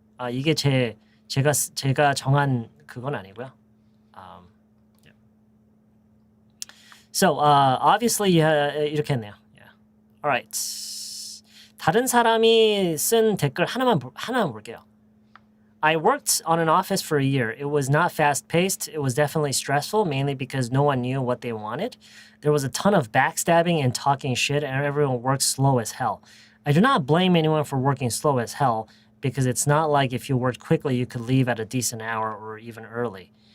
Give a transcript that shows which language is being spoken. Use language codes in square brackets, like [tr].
[ko] 이게 제가 정한 그건 아니고요. [en] Yeah. So obviously [ko] 이렇게 했네요. [en] Yeah. All right. [ko] 다른 사람이 쓴 댓글 하나만 볼게요. [en] I worked on an office for a year. It was not fast-paced. It was definitely stressful, mainly because no one knew what they wanted. There was a ton of backstabbing and talking shit, and everyone worked slow as hell. I do not blame anyone for working slow as hell, because it's not like if you worked quickly, you could leave at a decent hour or even early.